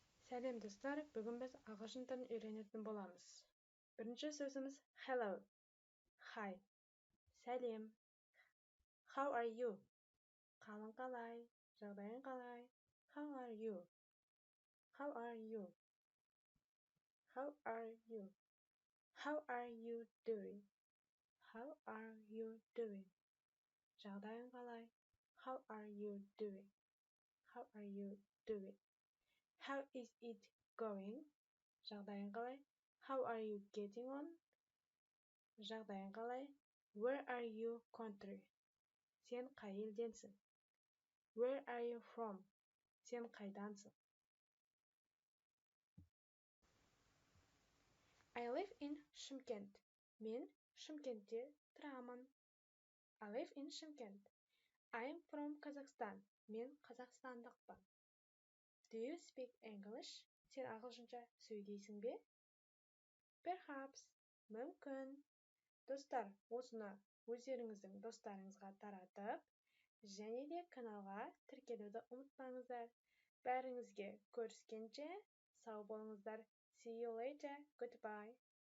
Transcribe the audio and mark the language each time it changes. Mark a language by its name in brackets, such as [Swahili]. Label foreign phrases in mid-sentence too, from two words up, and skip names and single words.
[Kazakh] Сәлем достар, бүгін біз ағылшын тілін үйренетін боламыз. Бірінші сөзіміз [English] hello, hi, [Kazakh] сәлем. [English] How are you? [Kazakh] Қалың қалай, жағдайың қалай? [English] How are you? How are you? How are you? How are you doing? How are you doing? [Kazakh] Жағдайың қалай? [English] How are you doing? How are you doing? How is it going? [Kazakh] Жағдайың қалай? [English] How are you getting on? [Kazakh] Жағдайың қалай? [English] Where are you country? [Kazakh] Сен қай елденсің? [English] Where are you from? [Kazakh] Сен қайдансың? [English] I live in Шымкент. [Kazakh] Мен Шымкентте тұрамын. [English] I live in Шымкент. I am from Kazakhstan. [Kazakh] Мен қазақстандықпын. [English] Do you speak English? [Kazakh] Сен ағылшынша сөйлейсің бе? [English] Perhaps. Мүмкін. [Kazakh] Достар, осыны өздеріңіздің достарыңызға таратып, және де каналға тіркелуді ұмытпаңыздар. Бәріңізге көріскенше сау болыңыздар. [English] See you later. Goodbye.